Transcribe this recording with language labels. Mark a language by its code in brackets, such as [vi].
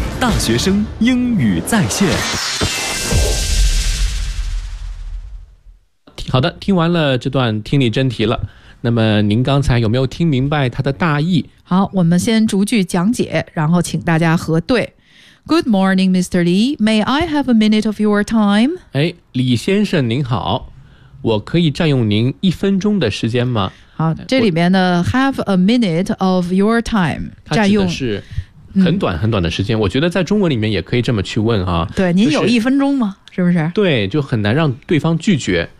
[zh] 大学生英语在线。好的，听完了这段听力真题了。那么您刚才有没有听明白它的大意？好，我们先逐句讲解，然后请大家核对。 [en] Good morning, Mr. Lee. May I have a minute of your time? [zh] 哎，李先生您好，我可以占用您一分钟的时间吗？好，这里面呢 ， [en] have a minute of your time， [zh] 占用是很短很短的时间。我觉得在中文里面也可以这么去问啊。对，您有一分钟吗？是不是？对，就很难让对方拒绝。